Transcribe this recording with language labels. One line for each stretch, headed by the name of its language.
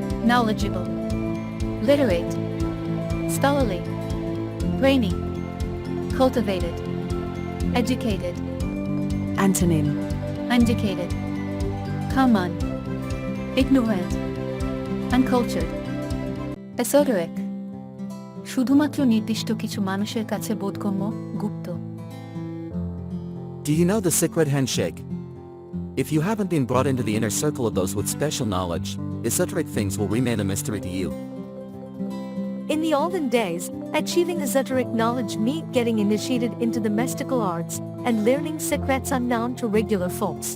English: Knowledgeable, literate, scholarly, brainy, cultivated, educated, Antonym. uneducated, common, ignorant, uncultured. Esoteric.
Bangla: শুধুমাত্র নির্দিষ্ট কিছু মানুষের কাছে বোধগম্য, গুপ্ত.
English: Do you know the secret handshake? If you haven't been brought into the inner circle of those with special knowledge, esoteric things will remain a mystery to you. In the olden days, achieving esoteric knowledge meant getting initiated into the mystical arts and learning secrets unknown to regular folks.